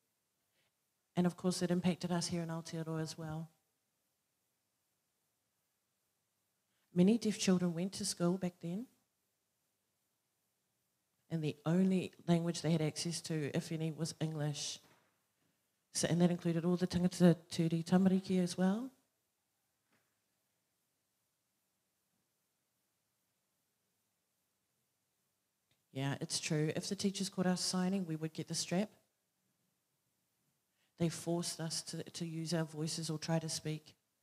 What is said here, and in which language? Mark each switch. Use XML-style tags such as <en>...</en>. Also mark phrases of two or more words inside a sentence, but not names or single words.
<en>And of course it impacted us here in Aotearoa as well. Many deaf children went to school back then, and the only language they had access to, if any, was English. So, and that included all the</en> <mi>tangata turi tamariki</mi> <en>as well. Yeah, it's true. If the teachers caught us signing, we would get the strap. They forced us to use our voices or try to speak.</en>